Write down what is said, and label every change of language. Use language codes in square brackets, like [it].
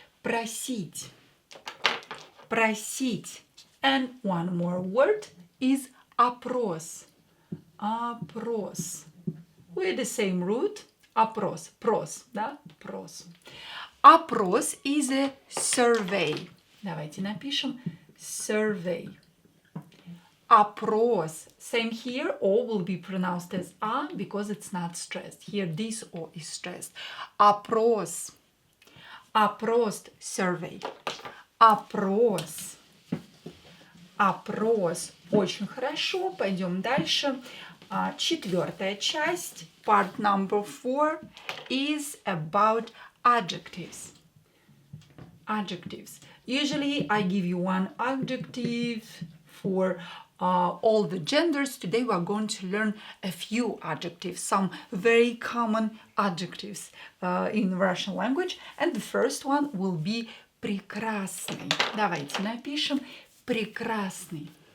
[ru] Просить. Просить. [en] And one more word is опрос. [ru] Опрос. [en] With the same root. [ru] Опрос. Прос. Да? Прос. [en] Опрос is a survey. [ru] Давайте напишем survey. Опрос. [en] Same here, O will be pronounced as A because it's not stressed. Here, this O is stressed. Опрос. Опрос. Survey. [ru] Опрос. Опрос. Очень хорошо. Пойдем дальше. Четвертая часть, [en] part number 4, is about adjectives. Adjectives. Usually, I give you one adjective for all the genders. Today we are going to learn a few adjectives, some very common adjectives in Russian language. And the first one will be прекрасный. [ru] Давайте напишем прекрасный.